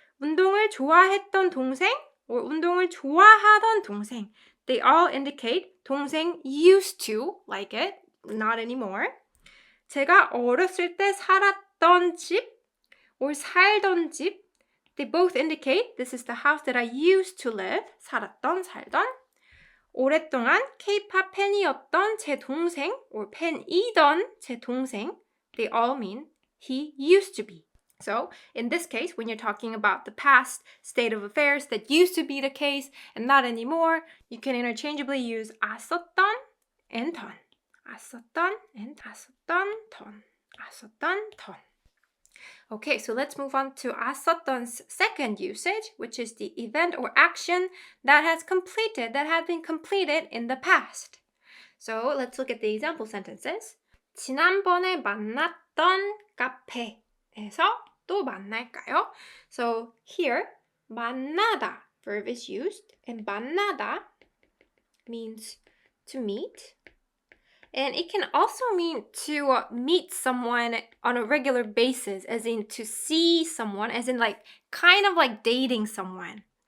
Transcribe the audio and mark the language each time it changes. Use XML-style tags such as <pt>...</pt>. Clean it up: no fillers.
<ko>운동을 좋아했던 동생 or 운동을 좋아하던 동생.</ko> <en>They all indicate 동생 used to like it, not anymore.</en> <ko>제가 어렸을 때 살았던 집 or 살던 집.</ko> <en>They both indicate this is the house that I used to live.</en> <ko>살았던, 살던. 오랫동안 K-pop 팬이었던 제 동생 or 팬이던 제 동생.</ko> <en>They all mean he used to be. So, in this case, when you're talking about the past state of affairs that used to be the case and not anymore, you can interchangeably use 았었던 and 던.</en> <ko>았었던 and 았었던, 던. 았었던, 던.</ko> <en>Okay, so let's move on to 았었던's second usage, which is the event or action that had been completed in the past. So, let's look at the example sentences.</en> <ko>지난번에 만났던 카페에서 또 만날까요?</ko> <en>So here, 만나다 verb is used, and 만나다 means to meet. And it can also mean to meet someone on a regular basis, as in to see someone, as in like kind of like dating someone.</en>